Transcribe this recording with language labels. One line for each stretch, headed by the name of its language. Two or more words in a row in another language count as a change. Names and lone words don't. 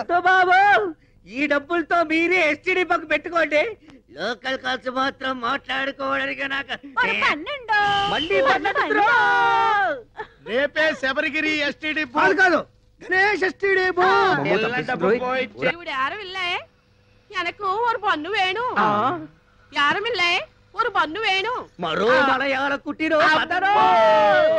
Telugu: వద్దు బాబు, ఈ డబ్బులతో మీరే ఎస్టీడీ పక్క పెట్టుకోండి. లోకల్ కాల్స్ మాత్రం మాట్లాడుకోవడానికి నాకు
Tamil: ஒரு 12
Telugu: మళ్ళీ పన్నెండు. రేపే శబరిగిరి ఎస్టీడీ కాదు బూత్. కాదు, గణేష్ ఎస్టీడీ బూత్. తెల్ల డబ్బు పోయిచ్చే.
Malayalam: ഇവിടെ ആരുമില്ലേ? എനക്ക് ഒരു പൊന്നു വേണു. ആരുമില്ലേ? ഒരു പൊന്നു വേണു.
Telugu: మరో మలయాళ కుట్టిరో